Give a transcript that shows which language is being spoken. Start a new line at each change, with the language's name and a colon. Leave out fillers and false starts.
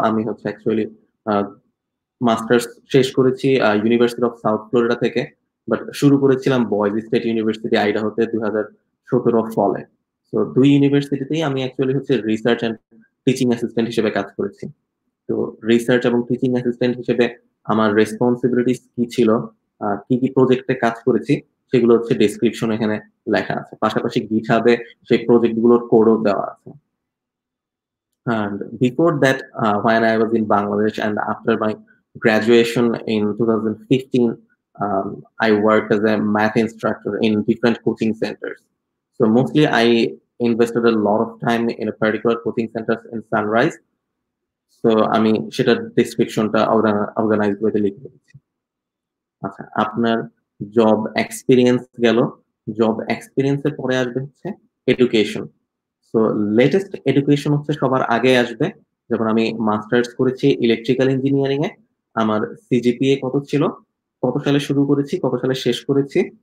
Bangla: আমি হচ্ছে actually masters শেষ করেছি ইউনিভার্সিটি অফ সাউথ ফ্লোরিডা থেকে, বাট শুরু করেছিলাম বয়েজ স্টেট ইউনিভার্সিটি আইডাহোতে 2017 ফলে। তো দুই ইউনিভার্সিটিতেই আমি অ্যাকচুয়ালি হচ্ছে রিসার্চ এন্ড টিচিং অ্যাসিস্ট্যান্ট হিসেবে কাজ করেছি। তো রিসার্চ এবং টিচিং অ্যাসিস্ট্যান্ট হিসেবে আমার রেসপন্সিবিলিটিস কি ছিল, কি কি প্রজেক্টে কাজ করেছি, সেগুলো হচ্ছে ডেসক্রিপশন এখানে লেখা আছে। পাশাপাশি গিটহাবে সেই প্রজেক্টগুলোর কোডও দেওয়া আছে।
English: And before that, when I was in Bangladesh and after my graduation in 2015, I worked as a math instructor in different coaching centers. So mostly I invested a lot of time in a particular coaching center in Sunrise.
Bangla: So আমি সেটার ডেসক্রিপশনটা organise করে লিখে দিচ্ছি। আচ্ছা, আপনার job experience গেল। Job এক্সপিরিয়েন্সের পরে আসবে হচ্ছে এডুকেশন। সো লেটেস্ট এডুকেশন হচ্ছে সবার আগে আসবে। যখন আমি মাস্টার্স করেছি ইলেকট্রিক্যাল ইঞ্জিনিয়ারিং এ, আমার সিজিপিএ কত ছিল, কত সালে শুরু করেছি, কত সালে শেষ করেছি।